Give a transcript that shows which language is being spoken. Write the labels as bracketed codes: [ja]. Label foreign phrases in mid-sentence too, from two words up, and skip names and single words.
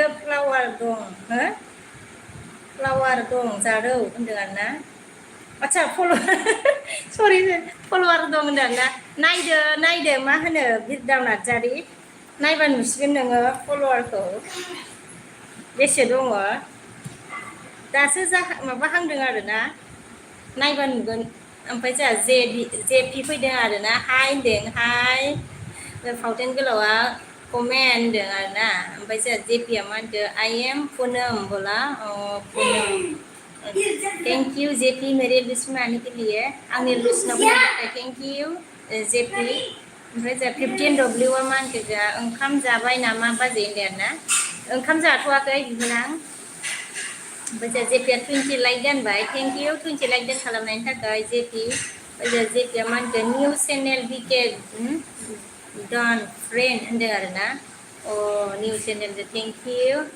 [brx] फ्लावार दं हो फ्लावार दं जारौ होनदों आरोना आदसा सरि फल'वार दं होनदों आरोना नायदो मा होनो बिरदाव नार्जारि नायबा नुसिगोन नोङो फल'वारखौ बेसे दङ दासो माबाहांदों आरोना नायबा नुगोन ओमफ्राय जोंहा जेपि फैदों आरोना हाय होनदों हाय फावथेन गोलावा कमेन्ट होनदों आरोना ओमफ्राय जोंहा जेपिया मा होनदों [en] I am [brx] पुनम बोला पुनम [en] thank you [brx] जेपि [hi] मेरे लिस्ट में आने के लिए [brx] आंनि लिस्टनाव [en] thank you [brx] जेपि ओमफ्राय जोंहा 15 डब्लिउआ मा होनखो जोंहा ओंखाम जाबाय नामा बाजै होनदों आरोना ओंखाम जाथ'वाखै बिनां ओमफ्राय जोंहा जेपिया 20 लाइक दोनबाय [en] thank you [brx] 20 लाइक दोन खालामनायनि थाखाय जेपि ओमफ्राय जेपिया मा होनखो [en] new channel [brx] बिके डन फ्रेन्ड होनदों आरोना [en] new channel thank you